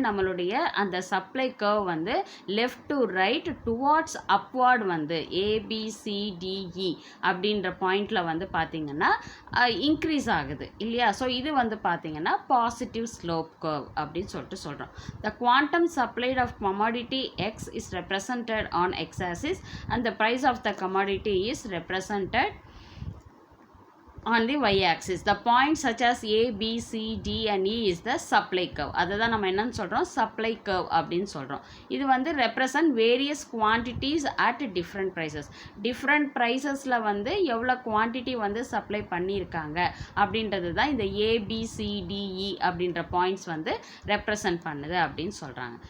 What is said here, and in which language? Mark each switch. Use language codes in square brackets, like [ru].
[ta] நம்மளுடைய அந்த supply curve வந்து left to right towards upward வந்து ABCDE அப்படின்ற பாயிண்ட்ல வந்து பார்த்தீங்கன்னா இன்க்ரீஸ் ஆகுது இல்லையா? ஸோ இது வந்து பார்த்தீங்கன்னா பாசிட்டிவ் ஸ்லோப் கர்வ் அப்படின்னு சொல்லிட்டு சொல்கிறோம். [en] The quantum supplied of commodity X is represented on X axis and the price of the commodity is represented on the Y axis. The points such as A, B, C, D and E is the supply curve. [ta] அதுதான் நம்ம என்னன்னு சொல்கிறோம்? Supply curve அப்படின்னு சொல்கிறோம். இது வந்து [en] Represent various quantities at different prices. [ta] Different ப்ரைஸஸில் வந்து எவ்வளோ குவான்டிட்டி வந்து சப்ளை பண்ணியிருக்காங்க அப்படின்றது தான் இந்த ABCDE அப்படின்ற பாயிண்ட்ஸ் வந்து ரெப்ரசன்ட் பண்ணுது அப்படின்னு சொல்கிறாங்க.